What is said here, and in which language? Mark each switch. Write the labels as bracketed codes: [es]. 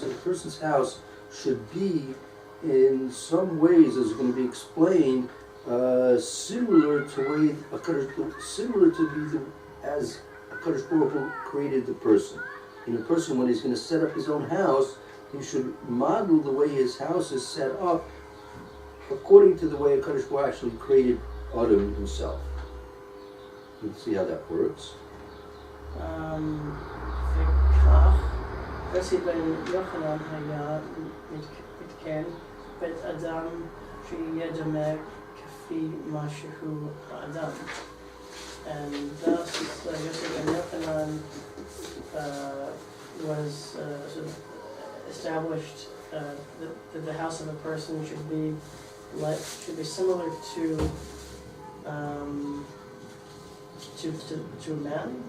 [en] The person's house should be, in some ways, as is going to be explained, similar to as HaKodesh Baruch Hu created the person. And the person, when he's going to set up his own house, he should model the way his house is set up according to the way HaKodesh Baruch Hu actually created Adam himself. Let's see how that works. [he] וכך, יוסי בן יוחנן היה מתקן בית אדם שיהיה דומה כפי מה שהוא האדם. [en] And thus, Yossi ben Yochanan was sort of established that the house of a person should be similar to a man.